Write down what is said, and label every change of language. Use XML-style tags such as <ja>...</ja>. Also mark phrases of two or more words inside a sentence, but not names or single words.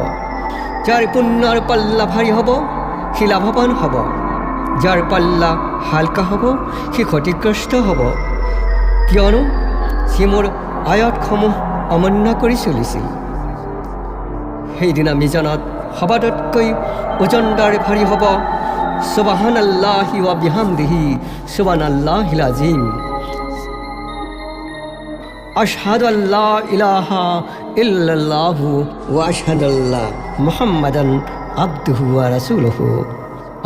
<as>যাৰ পুণ্যৰ পাল্লা ভাৰী হ'ব সি লাভৱান হ'ব, যাৰ পাল্লা হালকা হ'ব সি ক্ষতিগ্ৰস্ত হ'ব, কিয়নো সি মোৰ আয়াতসমূহ অমান্য কৰি চলিছিল। সেইদিনা মিজানত সবাতোতকৈ ওজনদাৰ ভাৰী হ'ব</as> <ar>سبحان الله وبحمده سبحان الله العظيم. أشهد أن لا إله إلا الله وأشهد أن محمدا عبده ورسوله.</ar>